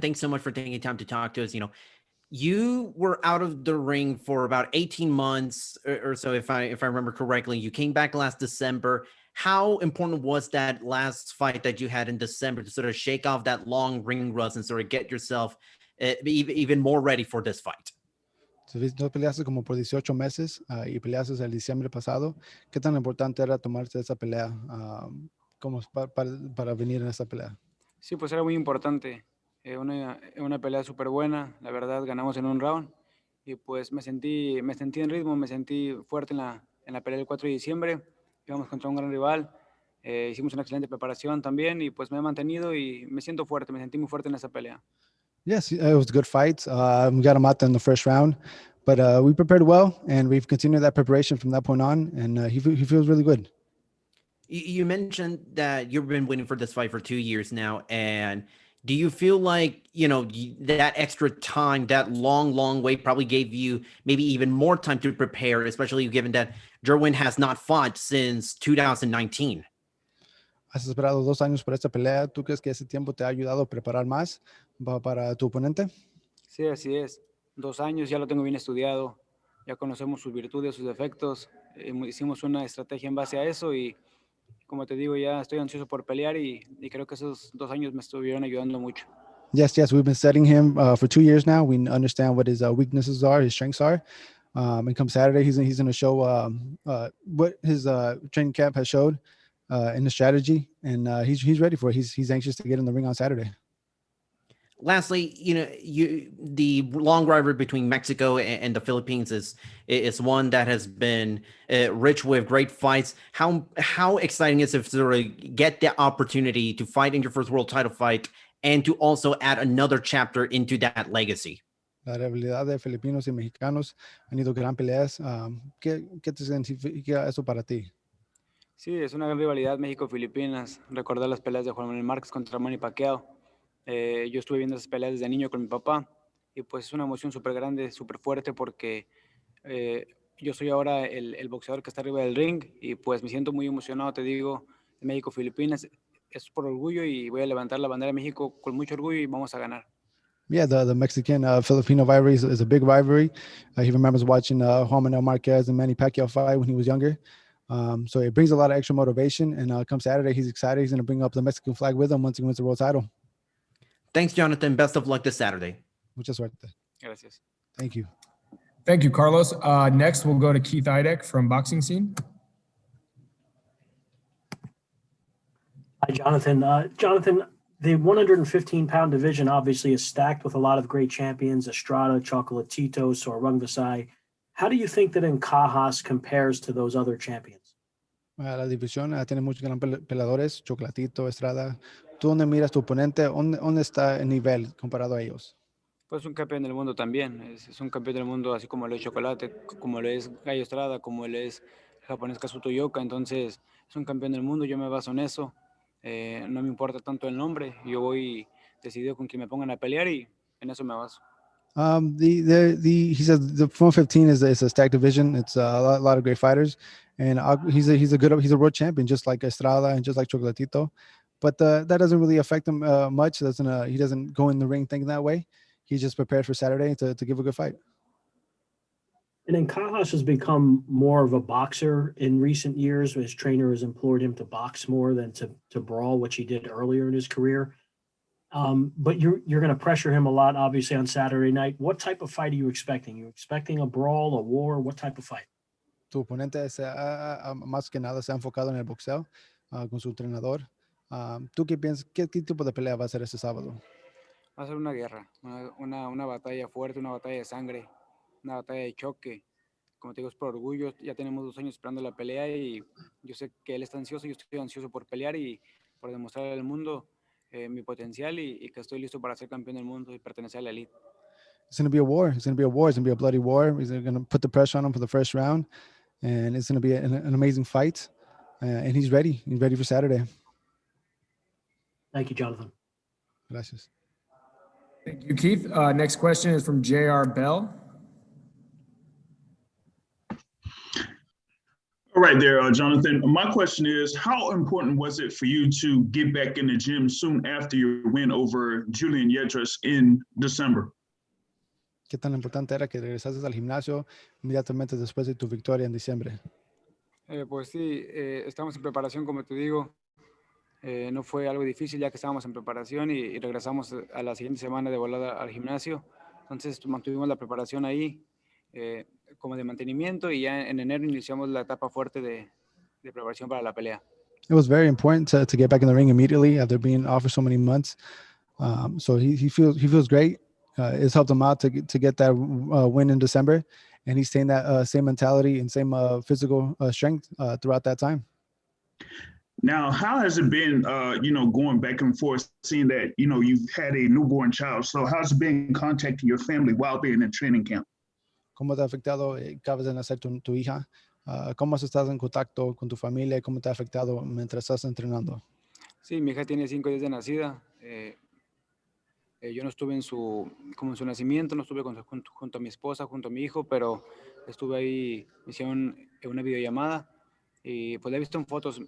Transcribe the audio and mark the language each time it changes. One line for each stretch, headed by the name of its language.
English: Thanks so much for taking time to talk to us. You were out of the ring for about 18 months or so, if I remember correctly. You came back last December. How important was that last fight that you had in December to sort of shake off that long ring rust and sort of get yourself even more ready for this fight?
Spanish: Tú peleaste como por 18 meses y peleaste el diciembre pasado. ¿Qué tan importante era tomarse esa pelea como para venir en esa pelea? Sí, pues era muy importante. Una pelea súper buena, la verdad ganamos en un round y pues me sentí en ritmo, me sentí fuerte en la pelea del 4 de diciembre, íbamos contra un gran rival, hicimos una excelente preparación también y pues me he mantenido y me siento fuerte, me sentí muy fuerte en esa pelea.
English: Yes, it was a good fight. We got him out there in the first round, but we prepared well and we've continued that preparation from that point on, and he feels really good. You mentioned that you've been waiting for this fight for 2 years now, and do you feel like, that extra time, that long wait probably gave you maybe even more time to prepare, especially given that Jerwin has not fought since 2019?
Spanish: Has esperado 2 años por esta pelea. ¿Tú crees que ese tiempo te ha ayudado a preparar más para tu oponente? Sí, así es. 2 años, ya lo tengo bien estudiado. Ya conocemos sus virtudes, sus defectos. Hicimos una estrategia en base a eso y, como te digo, ya estoy ansioso por pelear y creo que esos 2 años me estuvieron ayudando mucho.
English: Yes, we've been studying him for 2 years now. We understand what his weaknesses are, his strengths are. And come Saturday, he's going to show what his training camp has showed in the strategy, and he's ready for it. He's anxious to get in the ring on Saturday. Lastly, the long rivalry between Mexico and the Philippines is one that has been rich with great fights. How exciting is it to sort of get the opportunity to fight in your first world title fight and to also add another chapter into that legacy?
Spanish: La rivalidad de filipinos y mexicanos han ido gran peleas. ¿Qué te significa eso para ti? Sí, es una gran rivalidad México-Filipinas. Recordar las peleas de Juan Manuel Márquez contra Manny Pacquiao. Yo estuve viendo esas peleas desde niño con mi papá y pues es una emoción súper grande, súper fuerte porque yo soy ahora el boxeador que está arriba del ring y pues me siento muy emocionado, te digo, de México-Filipinas. Es por orgullo y voy a levantar la bandera de México con mucho orgullo y vamos a ganar.
English: Yeah, the Mexican Filipino rivalry is a big rivalry. He remembers watching Juan Manuel Marquez and Manny Pacquiao fight when he was younger. So it brings a lot of extra motivation. And come Saturday, he's excited. He's going to bring up the Mexican flag with him once he wins the world title. Thanks, Jonathan. Best of luck this Saturday.
Spanish: Mucha suerte. Gracias.
English: Thank you. Thank you, Carlos. Next, we'll go to Keith Idek from Boxing Scene. Hi, Jonathan. Jonathan, the 115-pound division obviously is stacked with a lot of great champions, Estrada, Chocolatito, Sorong Visay. How do you think that Ancajas compares to those other champions?
Spanish: La división tiene muchos gran peleadores, Chocolatito, Estrada. ¿Tú dónde miras tu oponente? ¿Dónde está el nivel comparado a ellos? Pues un campeón del mundo también, es un campeón del mundo así como lo es Chocolate, como lo es Gallo Estrada, como lo es el japonés Kazuto Yoka, entonces es un campeón del mundo, yo me baso en eso, no me importa tanto el nombre, yo voy decidido con quien me pongan a pelear y en eso me baso.
English: He says the 115 is a stacked division. It's a lot of great fighters, and he's a world champion, just like Estrada and just like Chocolatito. But that doesn't really affect him much. He doesn't go in the ring thinking that way. He's just prepared for Saturday to give a good fight. And Ancajas has become more of a boxer in recent years. His trainer has implored him to box more than to brawl, which he did earlier in his career. But you're going to pressure him a lot, obviously, on Saturday night. What type of fight are you expecting? Are you expecting a brawl, a war? What type of fight?
Spanish: Tu oponente más que nada se ha enfocado en el boxeo con su entrenador. ¿Tú qué piensas? ¿Qué tipo de pelea va a ser este sábado? Va a ser una guerra, una batalla fuerte, una batalla de sangre, una batalla de choque. Como te digo, es por orgullo. Ya tenemos 2 años esperando la pelea y yo sé que él está ansioso, yo estoy ansioso por pelear y por demostrar al mundo mi potencial y que estoy listo para ser campeón del mundo y pertenecer a la elite.
English: It's going to be a war. It's going to be a war. It's going to be a bloody war. He's going to put the pressure on him for the first round, and it's going to be an amazing fight. And he's ready. He's ready for Saturday. Thank you, Jonathan.
Spanish: Gracias.
English: Thank you, Keith. Next question is from J.R. Bell. All right there, Jonathan. My question is, how important was it for you to get back in the gym soon after your win over Julian Yedras in December?
Spanish: ¿Qué tan importante era que regresases al gimnasio inmediatamente después de tu victoria en diciembre? Pues sí, estamos en preparación, como te digo. No fue algo difícil ya que estábamos en preparación y regresamos a la siguiente semana de volada al gimnasio. Entonces mantuvimos la preparación ahí como de mantenimiento y ya en enero iniciamos la etapa fuerte de preparación para la pelea.
English: It was very important to get back in the ring immediately after being off for so many months. So he feels great. It's helped him out to get that win in December, and he's staying that same mentality and same physical strength throughout that time. Now, how has it been, going back and forth, seeing that, you've had a newborn child? So how's it been contacting your family while being in training camp?
Spanish: ¿Cómo te ha afectado? Acabas de nacer tu hija. ¿Cómo has estado en contacto con tu familia? ¿Cómo te ha afectado mientras estás entrenando? Sí, mi hija tiene 5 días de nacida. Yo no estuve en su nacimiento, no estuve junto a mi esposa, junto a mi hijo, pero estuve ahí, me hicieron una videollamada y pues la he visto en fotos.